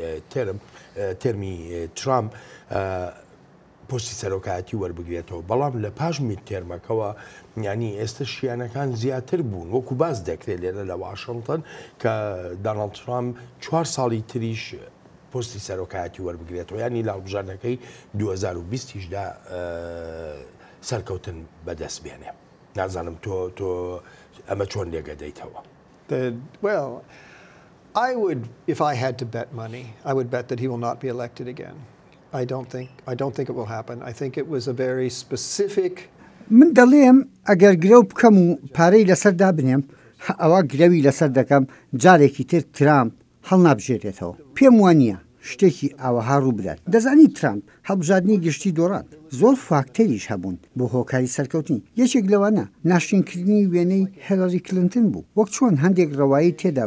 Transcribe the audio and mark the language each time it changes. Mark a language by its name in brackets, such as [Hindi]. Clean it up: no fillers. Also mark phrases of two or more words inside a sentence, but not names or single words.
[Central Kurdish] تێرمی ترامپ پۆستی سەرۆکایەتی وەربگرێتەوە بەڵام لە پاش میدتێرمەکەوە ینی ئێستا شیانەکان زیاتر بوون وەکو باز دەکرێت لێرە لە واشنگتن کە دۆناڵد ترامپ 4 ساڵی تریش پۆستی سەرۆکایەتی وەربگرێتەوە ینی لە هەڵبژاردنەکەی 2020دا سەرکەوتن بەدەست بێنێ نازانم تۆ ئەمە چۆن لێگەدەیتەوە [English] Well, if I had to bet money, I would bet that he will not be elected again. I don't think it will happen. I think it was a very specific. [Central Kurdish] من دەڵێم ئەگەر گرە بکەم و پارەی لەسەر دابنێم ئەوە گرەوی لەسەر دەکەم جارێکی تر ترامپ هەڵ نابژێرێتەوە پێم وانە شتێکی ئاوەها ڕوو بدات دەزانی ترامپ هەڵبژاردننی گشتی دۆڕات زۆر فاکتەریش هەبوون بۆ هۆکاری سەرکەوتنی یەکێک لەوانە ناشرینکردنی وێنەی هێلاری کلنتن بوو وەک چۆن هەندێک ڕەوایی تێدا